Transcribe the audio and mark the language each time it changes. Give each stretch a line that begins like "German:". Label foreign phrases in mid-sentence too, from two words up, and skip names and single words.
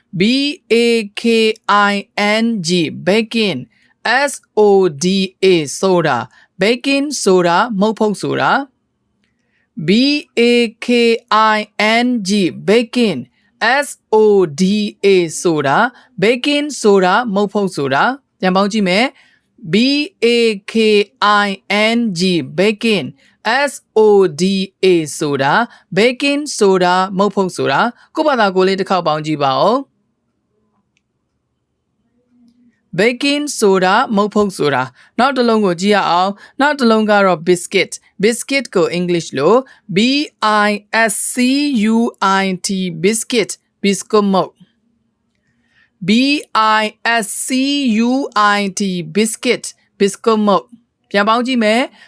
English: BAKING baking SODA soda baking soda
Burmese: မုတ်ဖုတ်ဆိုတာ
English: BAKING baking SODA soda baking soda
Burmese: မုတ်ဖုတ်ဆိုတာပြန်ပေါင်းကြည့်မယ်
English: BAKING baking SODA soda baking soda
Burmese: မုတ်ဖုတ်ဆိုတာကိုယ့်ဘာသာကိုလေးတစ်ခေါက်ပေါင်းကြည့်ပါဦး
English: baking soda
Burmese: မုတ်ဖုတ်ဆိုတာနောက်တစ်လုံးကိုကြည့်ရအောင်နောက်တစ်လုံးကတော့ biscuit ကို English လို့
English: BISCUIT biscuit
Burmese: မုတ်
English: BISCUIT biscuit
Burmese: မုတ်ပြန်ပေါင်းကြည့်မယ်